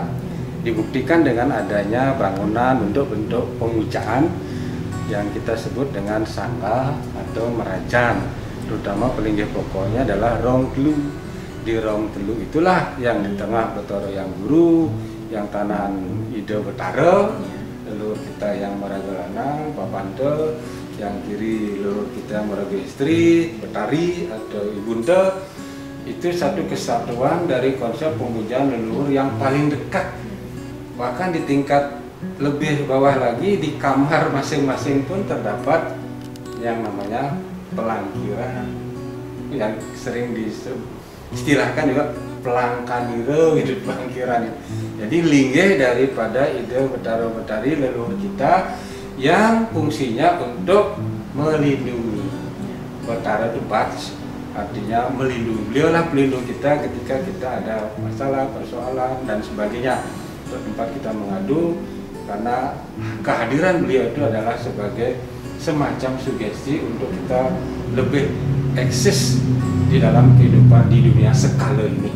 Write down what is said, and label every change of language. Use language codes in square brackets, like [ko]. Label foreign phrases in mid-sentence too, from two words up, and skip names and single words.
[id] Dibuktikan dengan adanya bangunan bentuk-bentuk pemujaan yang kita sebut dengan sangga atau merajan, terutama pelinggih pokoknya adalah [ban] rong telu. [id] Di [ban] rong telu [id] itulah yang di tengah Betara yang guru, yang tanahan Ida Betara, leluhur kita yang [ban] meraga lanang, [id] Papante, yang kiri leluhur kita yang [ban] meraga istri, [id] Betari atau Ibunda. Itu satu kesatuan dari konsep pemujaan leluhur yang paling dekat. Bahkan di tingkat lebih bawah lagi, di kamar masing-masing pun terdapat yang namanya pelangkiran, yang sering diistilahkan juga pelangkanira, gitu, pelangkiran. Jadi linggih daripada ide Betara Betari leluhur kita yang fungsinya untuk melindungi. Betara itu bats, artinya melindungi. Beliaulah pelindung kita ketika kita ada masalah, persoalan dan sebagainya. Untuk tempat kita mengadu, karena kehadiran beliau itu adalah sebagai semacam sugesti untuk kita lebih eksis di dalam kehidupan di dunia skala ini.